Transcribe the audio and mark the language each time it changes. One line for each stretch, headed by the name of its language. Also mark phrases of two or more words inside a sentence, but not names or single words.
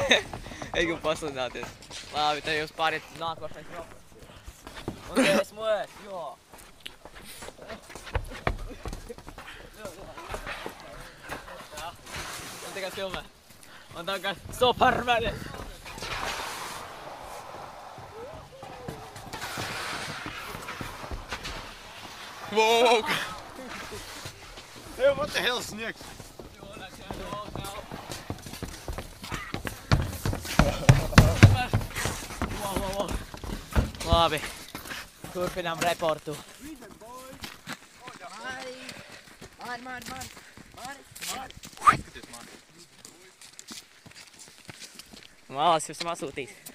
Latvian: Es gribu paslidināties. Labi, tad jūs pāriet nākošais rokas. Un te esmu es, jo. Un tagad filmē. Un tagad Supermani.
English: Wow! Hey, what the hell,
Latvian: sniegs? Labi. Turpinām reportu. Mālis jums atsūtīs.